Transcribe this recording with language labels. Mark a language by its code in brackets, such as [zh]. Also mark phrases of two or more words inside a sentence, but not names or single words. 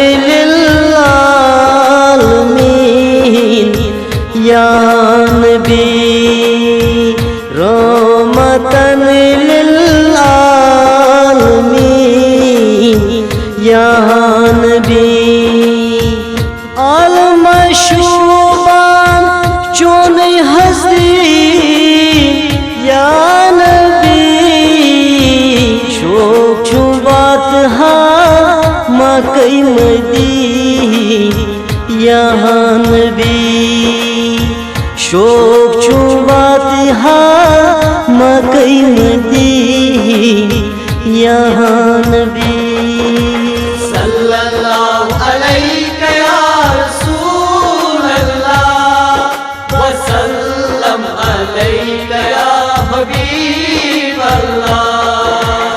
[ar] للعالمین یا نبی رحمتن للعالمین یا نبی [ks] عالم مشوبان چون حضرین یا نبی شوق چھم واتہا مکہ مدین یا نبی شوق چھم واتہا مکہ مدین یا نبی [ar] صلی اللہ علیہ یا رسول اللہ وسلم علیہ یا حبیب اللہ